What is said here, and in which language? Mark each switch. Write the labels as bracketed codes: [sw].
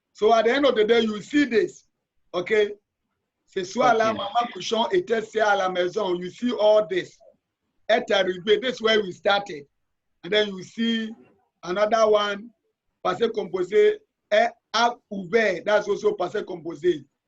[en] So at the end of the day, you see this. Okay? [fr] Ce soir là, Maman Couchon était à la maison. [en] You see all this. Être arrivé. This is where we started. And then you see another one, passé composé, est ouvert. That's also passé composé.